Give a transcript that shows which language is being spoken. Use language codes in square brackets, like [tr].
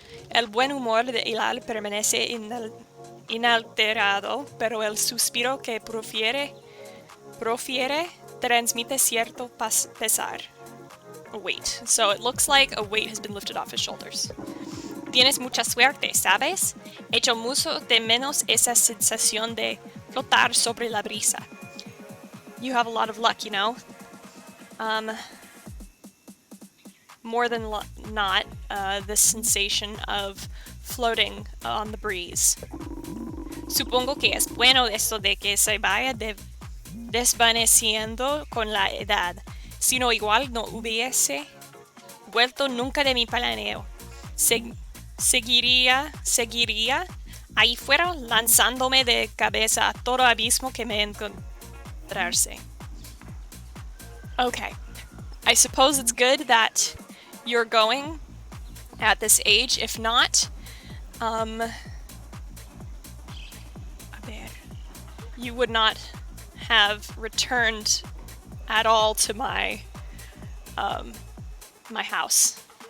[es] El buen humor de Hilal permanece inalterado, pero el suspiro que profiere transmite cierto pesar. [en] A weight. So it looks like a weight has been lifted off his shoulders. [es] Tienes mucha suerte, ¿sabes? Echo mucho de menos esa sensación de flotar sobre la brisa. [en] You have a lot of luck, you know? More than not, the sensation of floating on the breeze. [es] Supongo que es bueno esto de que se vaya desvaneciendo con la edad. Si no, igual no hubiese vuelto nunca de mi planeo. Seguiría ahí fuera lanzándome de cabeza a todo abismo que me encontrase. [en] Okay, I suppose it's good that you're going at this age. If not, you would not have returned at all to my my house.